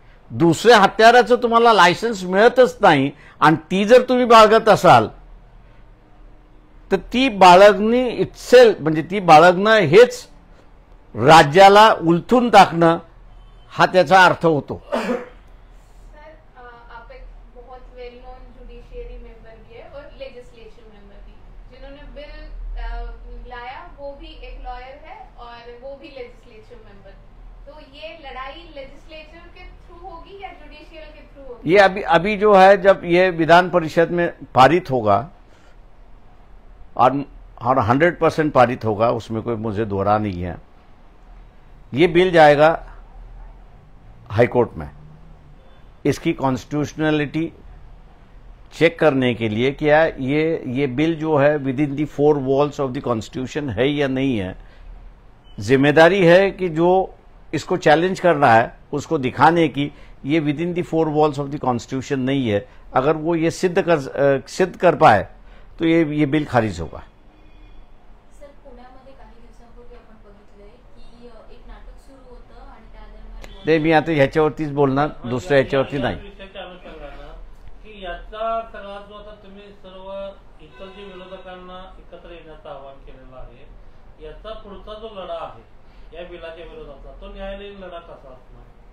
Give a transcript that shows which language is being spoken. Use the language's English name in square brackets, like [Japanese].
[Marathi] दुसऱ्या हत्याराचं तुम्हाला लायसन्स मिळतच नाही आणि ती जर तुम्ही बाळगत असाल तर ती बाळगणी इटसेल्फ म्हणजे ती बाळगणं हेच राज्याला उलथून टाकणं हा त्याचा अर्थ होतो. [Hindi] सर, आप एक बहुत वेल नोन जुडिशियरी मेंबर भी है और लेजिस्लेशन मेंबर भी, जिन्होंने बिल लाया वो भी एक लॉयर है और वो भी लेजिस्लेचर मेंबर. तो ये लड़ाई लेजिस्लेचर के थ्रू होगी या जुडिशियल के थ्रू होगी? ये अभी जो है, जब ये विधान परिषद में पारित होगा और 100% पारित होगा, उसमें कोई मुझे दोहरा नहीं है, ये बिल जाएगा हाईकोर्ट में. इसकी कॉन्स्टिट्यूशनलिटी चेक करने के लिए क्या ये बिल जो है [English] within the 4 walls of the constitution [Hindi] है या नहीं है. जिम्मेदारी है कि जो इसको चैलेंज कर रहा है उसको दिखाने की ये [English] within the 4 walls of the constitution [Hindi] नहीं है. अगर वो ये सिद्ध कर पाए तो ये बिल खारिज होगा. [Marathi] सर, पुण्यामध्ये काही दिवसांपूर्वी आपण बघितलंय की एक नाटक सुरू होतं आणि त्या दरम्यान ते मी आता ह्याच्यावरतीच बोलणार, दुसऱ्या ह्याच्यावरती नाही. विषयाच्या अनुषंगानं की याचा सगळा जो आता तुम्ही सर्व इतर जे विरोधकांना एकत्र येण्याचं आवाहन केलेलं आहे, याचा पुढचा जो लढा आहे या बिलाच्या विरोधाचा, तो न्यायालयीन लढा कसा असणार?